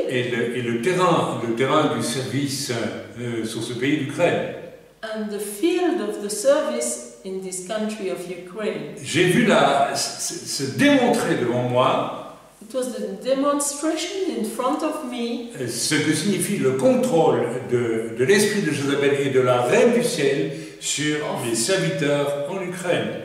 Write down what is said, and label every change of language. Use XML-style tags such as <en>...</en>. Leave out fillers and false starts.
<fr>Et le terrain du service sur ce pays d'Ukraine.</fr> <en>And the field of the service in this country of Ukraine.</en> <fr>J'ai vu se démontrer devant moi.</fr> <en>It was the demonstration in front of me.</en> <fr>Ce que signifie le contrôle de l'esprit de Jézabel et de la reine du ciel sur les serviteurs en Ukraine.</fr>